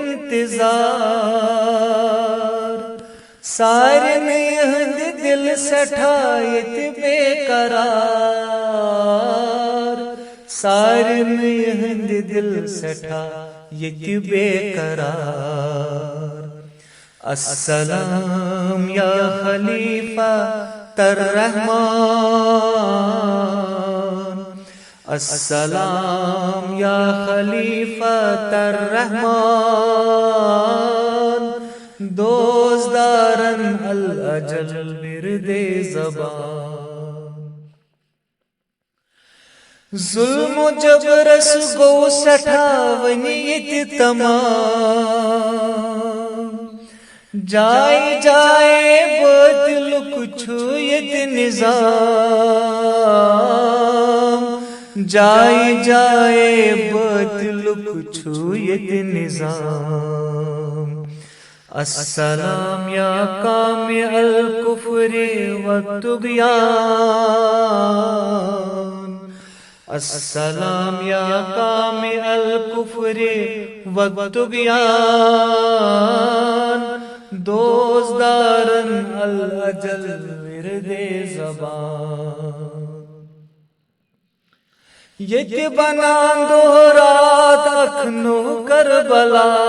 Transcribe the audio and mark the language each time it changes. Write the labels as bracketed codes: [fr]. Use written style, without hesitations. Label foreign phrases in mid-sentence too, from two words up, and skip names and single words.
[ks] انتظار سارن یہند دل سٹھایت بے قرار سارن یہند دل سٹھایت بے قرار [ar] السلام یا خلیفہ الرحمن السلام یا خلیفہ الرحمن [ks] دوزدارن الأجل ورد زبان ظلم و جبرس گو سٹھاونیت تمام جائے جائے بدل کچھویت نظام جائے جائے بدل کچھویت نظام [ar] السلام یا کامع الکفر والطغیان السلام یا کامع الکفر والطغیان [ks] دوزدارن الأجل ورد زبان یک بنان دہرات اکھنو کربلا